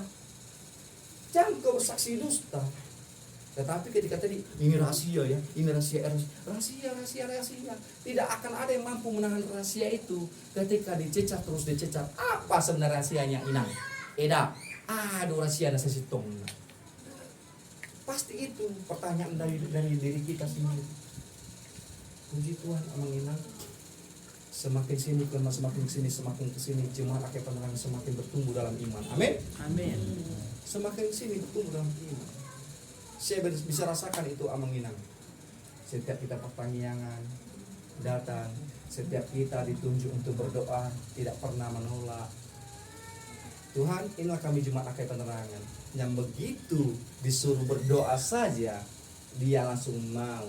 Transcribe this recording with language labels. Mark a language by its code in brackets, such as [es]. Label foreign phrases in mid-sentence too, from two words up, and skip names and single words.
[id] Jangan engkau bersaksi dusta. Tetapi ketika tadi, ini rahasia ya, ini rahasia. Tidak akan ada yang mampu menahan rahasia itu ketika dicecar terus dicecar. Apa sebenarnya rahasianya inang? Eda, aduh rahasia ada sesitong. Pasti itu pertanyaan dari diri kita sendiri. Puji Tuhan [bbc] amang inang. [id] Semakin kesini jemaat Akai Penerangan semakin bertumbuh dalam iman. Amin. Amin. Semakin sini bertumbuh dalam iman. Saya bisa rasakan itu [bbc] amang inang. [id] Setiap kita pertanyaan datang, setiap kita ditunjuk untuk berdoa, tidak pernah menolak. Tuhan, inilah kami jemaat Akai Penerangan yang begitu disuruh berdoa saja dia langsung mau.